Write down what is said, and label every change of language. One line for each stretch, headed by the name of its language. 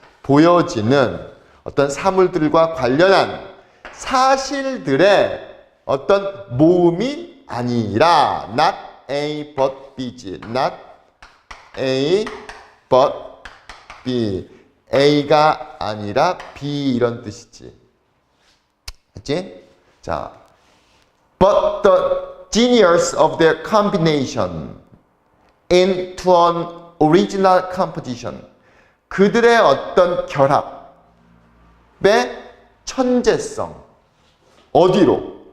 Korean: 보여지는 어떤 사물들과 관련한 사실들의 어떤 모음이 아니라
English: not A but B
Korean: 지.
English: not A but B.
Korean: A가 아니라 B 이런 뜻이지. 그치?
English: 자, but the genius of their combination into an original composition.
Korean: 그들의 어떤 결합의 천재성. 어디로?